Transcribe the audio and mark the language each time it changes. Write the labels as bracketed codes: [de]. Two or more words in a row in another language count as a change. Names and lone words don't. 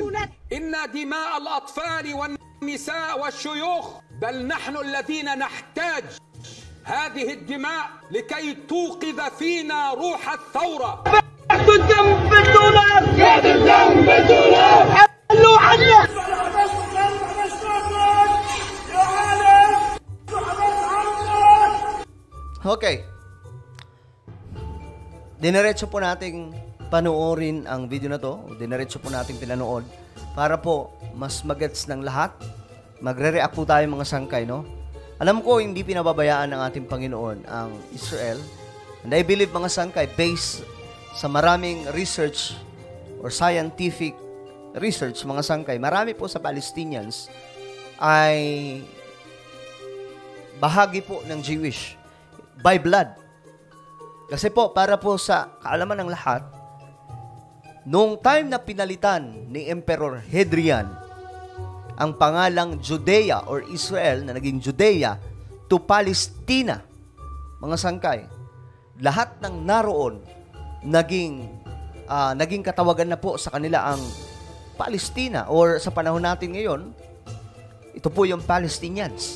[ar] إن دماء الأطفال والنساء والشيوخ بل نحن الذين نحتاج هذه الدماء لكي توقظ فينا روح الثورة. يد الدم بالدولار، يد الدم بالدولار، حلوا عنا. [tl] Okay. Dineretso po nating panoorin ang video na to. Dineretso po nating pinanood para po mas magets ng lahat. Magre-react po tayo mga sangkay, no? Alam ko hindi pinababayaan ng ating Panginoon ang Israel. [en] And I believe [tl] mga sangkay, based sa maraming [en] research or scientific research, [tl] mga sangkay, marami po sa Palestinians ay bahagi po ng [en] Jewish by blood. [tl] Kasi po, para po sa kaalaman ng lahat, noong time na pinalitan ni Emperor Hadrian ang pangalang Judea or Israel na naging Judea to Palestina, mga sangkay, lahat ng naroon naging katawagan na po sa kanila ang Palestina or sa panahon natin ngayon, ito po yung Palestinians.